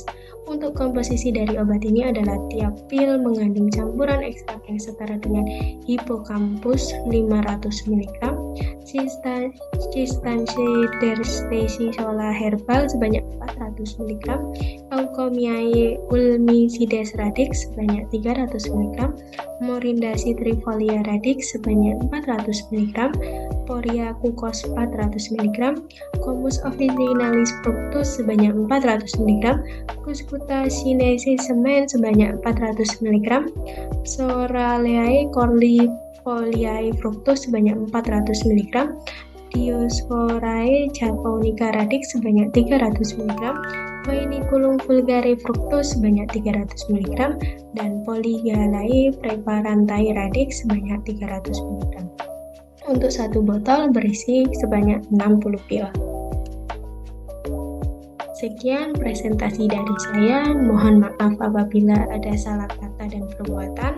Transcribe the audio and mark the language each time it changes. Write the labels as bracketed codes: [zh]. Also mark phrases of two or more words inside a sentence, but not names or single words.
[id] Untuk komposisi dari obat ini adalah tiap pil mengandung campuran ekstrak yang setara dengan Hippocampus 500 mg, Cistaceae sola herbal sebanyak 400 mg, Eucomiae ulmicides radix sebanyak 300 mg, Morinda citrifolia radix sebanyak 400 mg, Poria cucos 400 mg, Comus officinalis fructus sebanyak 400 mg, Cuscuta sinensis semen sebanyak 400 mg, Psoraleae corlifoliae fructus sebanyak 400 mg, Diosphorae japonica radix sebanyak 300 mg, Viniculum vulgare fructus sebanyak 300 mg, dan Polygalae preparantae radix sebanyak 300 mg. Untuk satu botol berisi sebanyak 60 pil. Sekian presentasi dari saya. Mohon maaf apabila ada salah kata dan perbuatan.